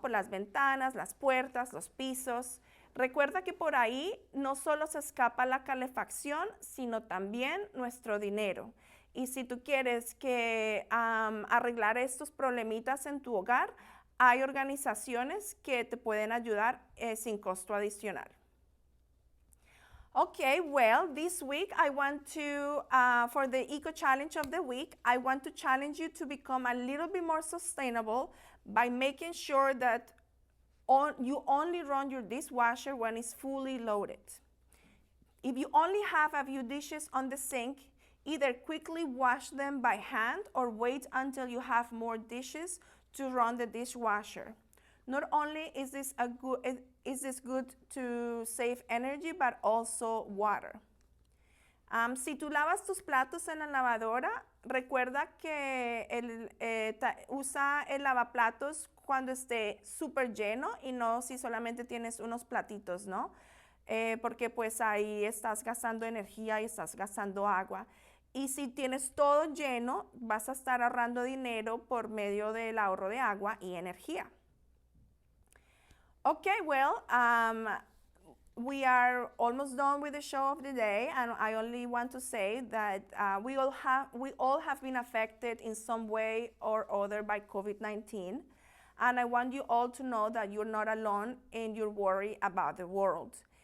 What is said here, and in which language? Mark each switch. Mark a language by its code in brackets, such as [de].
[es] Por las ventanas, las puertas, los pisos. Recuerda que por ahí no solo se escapa la calefacción, sino también nuestro dinero. Y si tú quieres arreglar estos problemitas en tu hogar, hay organizaciones que te pueden ayudar sin costo adicional. [en] Okay, well, this week I want to, for the Eco Challenge of the week, I want to challenge you to become a little bit more sustainable by making sure that you only run your dishwasher when it's fully loaded. If you only have a few dishes on the sink, either quickly wash them by hand or wait until you have more dishes to run the dishwasher. Not only is this good to save energy, but also water. [es] Si tú lavas tus platos en la lavadora, recuerda que usa el lavaplatos cuando esté súper lleno y no si solamente tienes unos platitos, ¿no? Porque pues ahí estás gastando energía y estás gastando agua. Y si tienes todo lleno, vas a estar ahorrando dinero por medio del ahorro de agua y energía. [en] Okay, well, we are almost done with the show of the day, and I only want to say that we all have been affected in some way or other by COVID-19, and I want you all to know that you're not alone in your worry about the world.